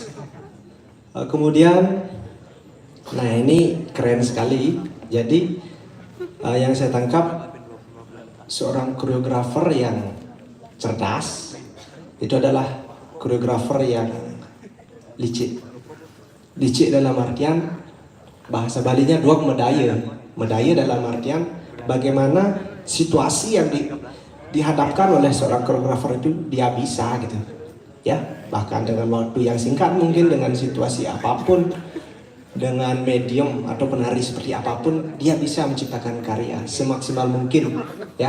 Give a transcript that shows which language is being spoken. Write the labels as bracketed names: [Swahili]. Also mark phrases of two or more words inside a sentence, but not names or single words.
[Indonesian] Kemudian, nah ini keren sekali. Jadi yang saya tangkap seorang koreografer yang cerdas itu adalah koreografer yang licik. Licik dalam artian bahasa Balinya [Balinese] duak medaya. [Indonesian] Medaya dalam artian bagaimana situasi yang dihadapkan oleh seorang koreografer itu dia bisa gitu ya, bahkan dengan waktu yang singkat, mungkin dengan situasi apapun, dengan medium atau penari seperti apapun, dia bisa menciptakan karya semaksimal mungkin ya.